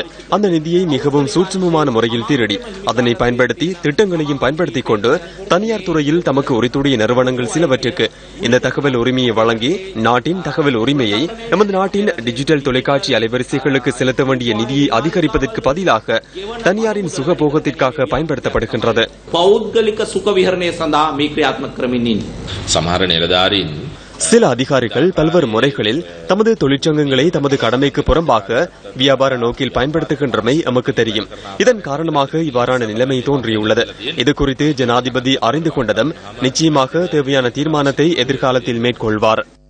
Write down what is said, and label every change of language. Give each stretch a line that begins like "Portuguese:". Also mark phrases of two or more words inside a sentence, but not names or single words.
Tamil: அந்த நிதியை மிகவும் சூட்சுமமான முறையில் திருடி அதனை பயன்படுத்தி திட்டங்களையும் பயன்படுத்திக் கொண்டு தனியார் துறையில் தமக்கு உரித்துடைய நிறுவனங்கள் சிலவற்றுக்கு இந்த தகவல் உரிமையை வழங்கி நாட்டின் தகவல் உரிமையை நமது நாட்டின் டிஜிட்டல் தொலைக்காட்சி அலைவரிசைகளுக்கு செலுத்த வேண்டிய நிதியை அதிகரிப்பதற்கு பதிலாக தனியாரின் சுகபோகத்திற்காக பயன்படுத்தப்படுகின்றது.
Sinhala: පෞද්ගලික සුඛ විහරණය සඳහා මේ ක්‍රියාත්මක කරමින් ඉන්නේ. සමහර නිලධාරීන්
Tamil: சில அதிகாரிகள் பல்வேறு முறைகளில் தமது தொழிற்சங்கங்களை தமது கடமைக்கு புறம்பாக வியாபார நோக்கில் பயன்படுத்துகின்றமை எமக்கு தெரியும். இதன் காரணமாக இவ்வாறான நிலைமை தோன்றியுள்ளது. இதுகுறித்து ஜனாதிபதி அறிந்து கொண்டதும் நிச்சயமாக தேவையான தீர்மானத்தை எதிர்காலத்தில் மேற்கொள்வார்.